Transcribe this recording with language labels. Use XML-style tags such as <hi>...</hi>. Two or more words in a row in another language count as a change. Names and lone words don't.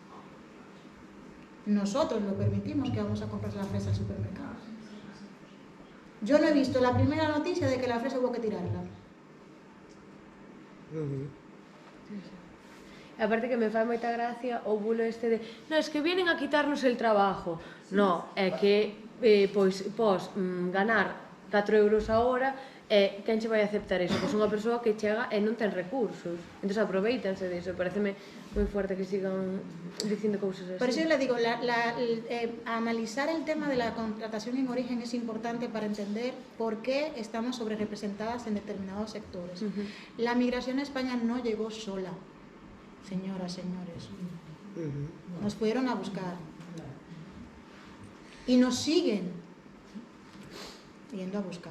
<es>Nosotros lo permitimos, que vamos a comprar la fresa al supermercado. Yo no he visto la primera noticia de que la fresa hubo que tirarla.</es> <gl>Aparte que me fai moita gracia o bulo este de</gl> <es>no, es que vienen a quitarnos el trabajo.</es> <gl>No, é que pois ganar 4 euros a hora, quen che vai aceptar eso? Pois unha persoa que chega e non ten recursos. Entón aproveítanse disso. Pareceme moi fuerte que sigan dicindo cousas así.</gl> <es>Por eso yo le digo, analizar el tema de la contratación en origen es importante para entender por qué estamos sobre representadas en determinados sectores. La migración a España no llegó sola. Señoras, señores, nos fueron a buscar y nos siguen yendo a buscar.</es>